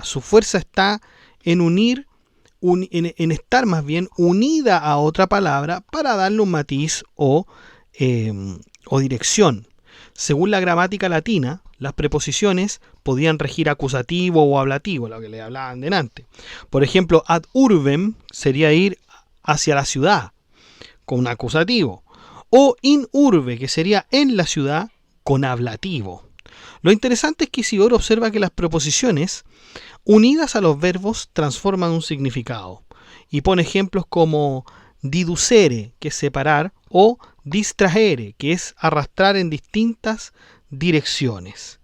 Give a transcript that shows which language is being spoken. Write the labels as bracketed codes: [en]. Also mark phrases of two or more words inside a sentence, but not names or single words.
[es] Su fuerza está en en estar más bien unida a otra palabra para darle un matiz o dirección. Según la gramática latina, las preposiciones podían regir acusativo o ablativo, lo que le hablaban delante. Por ejemplo, [la] ad urbem [es] sería ir hacia la ciudad, con un acusativo. [la] O in urbe, [es] que sería en la ciudad, con ablativo. Lo interesante es que Isidoro observa que las preposiciones unidas a los verbos transforman un significado. Y pone ejemplos como diducere, que es separar, o distrahere, que es arrastrar en distintas direcciones.